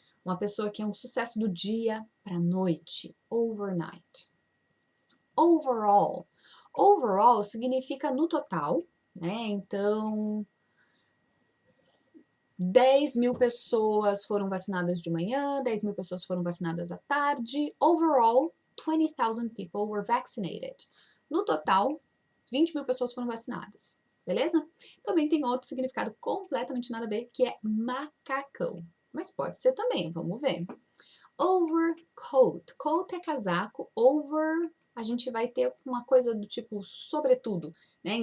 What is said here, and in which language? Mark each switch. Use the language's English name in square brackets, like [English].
[Portuguese] Uma pessoa que é um sucesso do dia para a noite. Overnight. Overall. Overall significa no total, né? Então, 10.000 pessoas foram vacinadas de manhã, 10.000 pessoas foram vacinadas à tarde. [English] Overall, 20,000 people were vaccinated. [Portuguese] No total, 20.000 pessoas foram vacinadas. Beleza? Também tem outro significado completamente nada a ver, que é macacão. Mas pode ser também, vamos ver. Overcoat. Coat é casaco, over a gente vai ter uma coisa do tipo sobretudo, né?